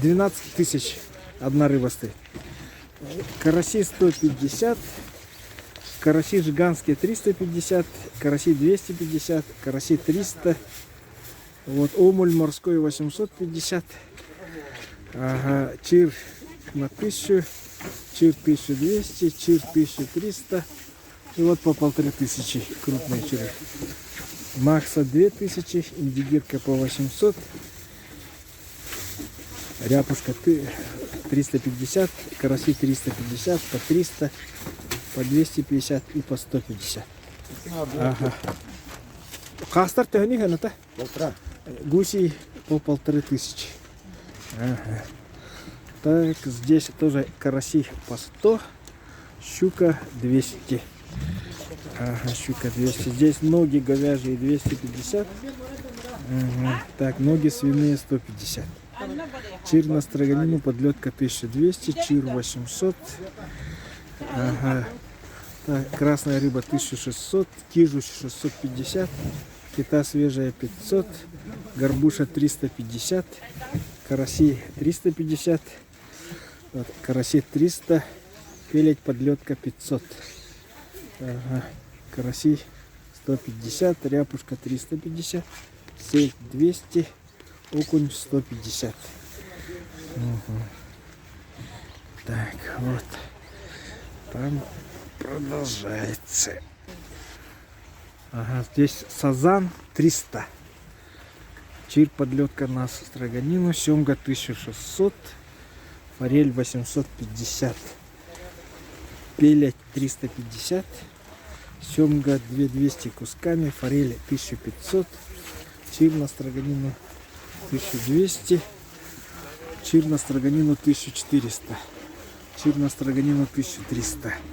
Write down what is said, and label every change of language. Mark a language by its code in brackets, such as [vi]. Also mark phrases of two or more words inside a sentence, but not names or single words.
[ru] 12 тысяч одна рыба стоит. Караси 150. Караси жиганские 350. Караси 250. Караси 300. Вот омуль морской 850. Ага, чир на 1000, чир 1200, чир 1300. И вот по 1500 крупные чиры. Макса 2000, индигирка по 800, ряпушка 350, караси 350, по 300, по 250 и по 150. [sah] Ага. Кастар тяни ханата? [ru] Гуси по 1500. Ага. Так, здесь тоже караси по 100, щука 200. Ага, щука 200. Здесь ноги говяжьи 250. Ага. Так, ноги свиные 150. Чир на строганину, подлетка 1200, чир 800. Ага. Так, красная рыба 1600, кижу 650, кита свежая 500, горбуша 350, караси 350, вот, караси 300, пелеть подлетка 500. Ага. Караси 150, ряпушка 350, сельдь 200, окунь 150. Угу. Так, вот. Там продолжается. Ага, здесь сазан 300. Чир подлетка на строганину, семга 1600, форель 850, пелять 350, семга 2200 кусками, форель 1500, чир на строганину 1200, чир на строганину 1400, чир на строганину 1300.